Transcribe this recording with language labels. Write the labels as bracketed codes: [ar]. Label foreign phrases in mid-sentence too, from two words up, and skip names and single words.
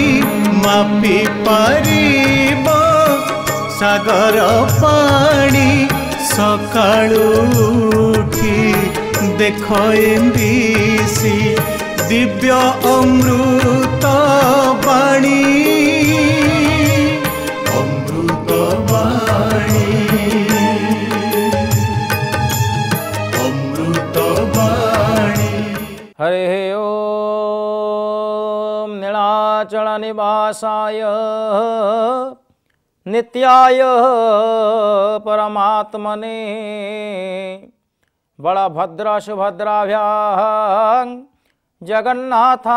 [or] ମାପି ପାରିବ ସାଗର ପାଣି ସକାଳୁ ଉଠି ଦେଖ ଏମ୍ବିସି ଦିବ୍ୟ ଅମୃତ ବାଣୀ ଅମୃତ ବାଣୀ ଅମୃତ ବାଣୀ। [sa] हरे ओम नीलाचल निवासाय नित्याय परमात्मने बलभद्र सुभद्राभ्यां जगन्नाथा।